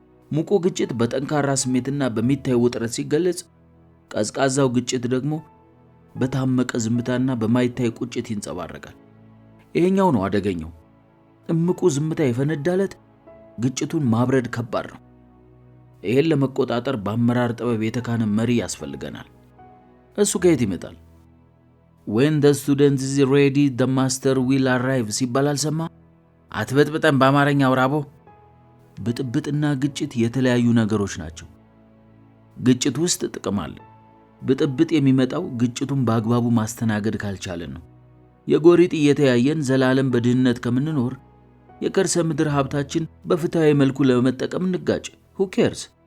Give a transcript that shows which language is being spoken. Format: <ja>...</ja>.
<am>ሙቁ ግጭት በጠንካራ ስሜትና በሚታይ ውጥረት ሲገለጽ፣ ቀዝቃዛው ግጭት ደግሞ በታመቀ ዝምታና በማይታይ ቁጭት ይንጸባረቃል። ይሄኛው ነው አደገኛው። እምቁ ዝምታ የፈነዳለት ግጭቱን ማብረድ ከባድ ነው። ይሄን ለመቆጣጠር በአመራር ጥበብ የተካነ መሪ ያስፈልገናል። እሱ ከየት ይመጣል?</am> <en>when the student is ready the master will arrive</en> <am>ሲባል አልሰማ? አትበጥብጠን በአማርኛ አውራቦ። ብጥብጥና ግጭት የተለያዩ ነገሮች ናቸው። ግጭት ውስጥ ጥቅም አለ። ብጥብጥ የሚመጣው ግጭቱን በአግባቡ ማስተናገድ ካልቻለን ነው። የጎሪጥ እየተያየን ዘላለም በድህነት ከምንኖር የከርሰ ምድር ሀብታችን በፍትሃዊ መልኩ ለመጠቀም እንጋጭ።</am> <en>who cares?</en>